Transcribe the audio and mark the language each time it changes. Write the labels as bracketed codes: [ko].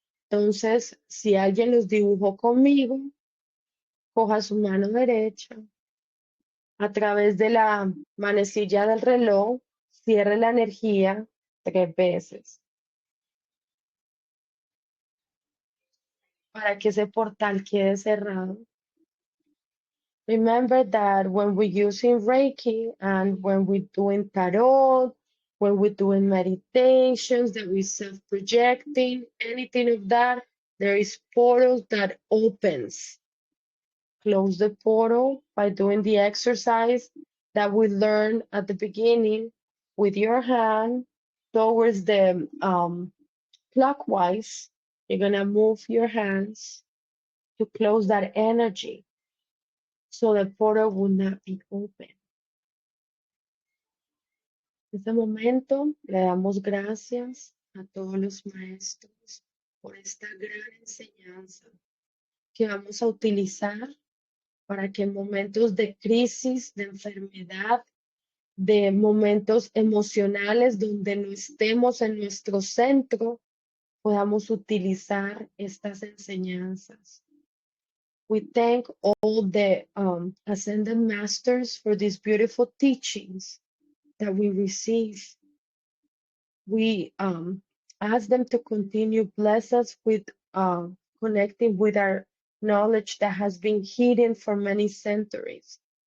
[es] Entonces, si alguien los dibujó conmigo, coja su mano derecha, a través de la manecilla del reloj, cierre la energía 3 veces para que ese portal quede cerrado. [en] Remember that when we're using Reiki and when we're doing tarot, when we're doing meditations, that we're self-projecting, anything of that, there is portals that opens. Close the portal by doing the exercise that we learned at the beginning with your hand towards the clockwise. You're gonna move your hands to close that energy so the portal will not be open. [es] En este momento le damos gracias a todos los maestros por esta gran enseñanza que vamos a utilizar para que en momentos de crisis, de enfermedad, de momentos emocionales donde no estemos en nuestro centro, podamos utilizar estas enseñanzas. [en] We thank all the Ascended Masters for these beautiful teachings that we receive. We ask them to continue bless us with connecting with our knowledge that has been hidden for many centuries.